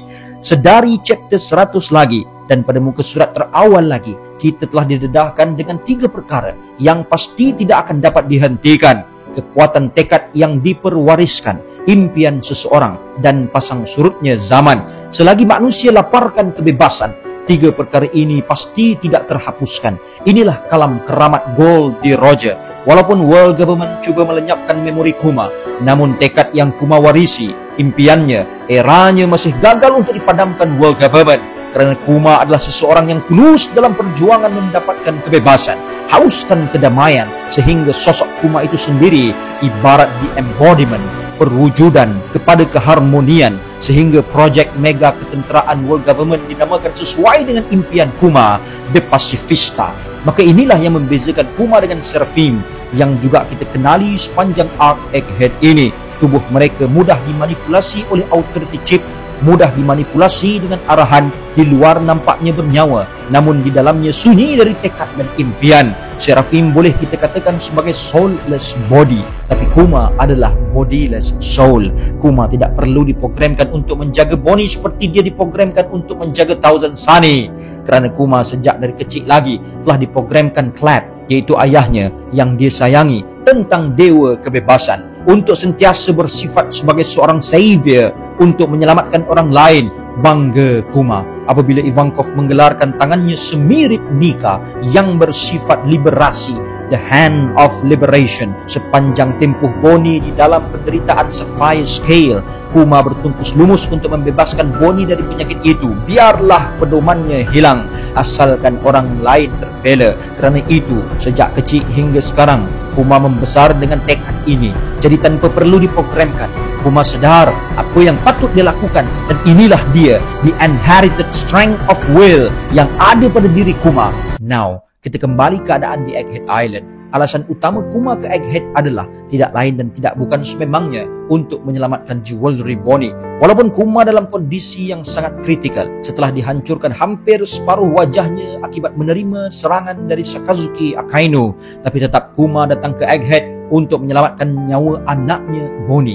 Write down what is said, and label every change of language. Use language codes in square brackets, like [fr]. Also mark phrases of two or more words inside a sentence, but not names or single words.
[ms] Sedari chapter 100 lagi dan pada muka surat terawal lagi, kita telah didedahkan dengan 3 perkara yang pasti tidak akan dapat dihentikan: kekuatan tekad yang diperwariskan, impian seseorang, dan pasang surutnya zaman. Selagi manusia laparkan kebebasan, 3 perkara ini pasti tidak terhapuskan. Inilah kalam keramat Goldie Roger. Walaupun [en] world government [ms] cuba melenyapkan memori Kuma, namun tekad yang Kuma warisi, impiannya, eranya masih gagal untuk dipadamkan [en] world government. [ms] Kerana Kuma adalah seseorang yang tulus dalam perjuangan mendapatkan kebebasan, hauskan kedamaian, sehingga sosok Kuma itu sendiri ibarat [en] the embodiment, [ms] perwujudan kepada keharmonian, sehingga projek mega ketenteraan [en] world government [ms] dinamakan sesuai dengan impian Kuma, The Pacifista. Maka inilah yang membezakan Kuma dengan Seraphim yang juga kita kenali sepanjang arc Egghead ini. Tubuh mereka mudah dimanipulasi oleh [en] authority chip, [ms] mudah dimanipulasi dengan arahan, di luar nampaknya bernyawa, namun di dalamnya sunyi dari tekad dan impian. Seraphim boleh kita katakan sebagai [en] soulless body, [ms] tapi Kuma adalah [en] bodiless soul. [ms] Kuma tidak perlu diprogramkan untuk menjaga Bonnie seperti dia diprogramkan untuk menjaga Thousand Sunny, kerana Kuma sejak dari kecil lagi telah diprogramkan Clap, iaitu ayahnya yang dia sayangi, tentang dewa kebebasan, untuk sentiasa bersifat sebagai seorang savior untuk menyelamatkan orang lain. Bangga Kuma apabila Ivankov menggelarkan tangannya semirip Nika yang bersifat liberasi, [en] the hand of liberation. [ms] Sepanjang tempoh Bonnie di dalam penderitaan Sapphire Scale, Kuma bertungkus lumus untuk membebaskan Bonnie dari penyakit itu. Biarlah pedomannya hilang, asalkan orang lain terbela. Kerana itu, sejak kecil hingga sekarang, Kuma membesar dengan tekad ini. Jadi tanpa perlu diprogramkan, Kuma sedar apa yang patut dia lakukan, dan inilah dia, [en] the inherited strength of will [ms] yang ada pada diri [en] Kuma. [ms] Now, kita kembali keadaan di Egghead Island. Alasan utama Kuma ke Egghead adalah tidak lain dan tidak bukan sememangnya untuk menyelamatkan jewelry Bonnie. Walaupun Kuma dalam kondisi yang sangat kritikal setelah dihancurkan hampir separuh wajahnya akibat menerima serangan dari Sakazuki Akainu, tapi tetap Kuma datang ke Egghead untuk menyelamatkan nyawa anaknya Bonnie.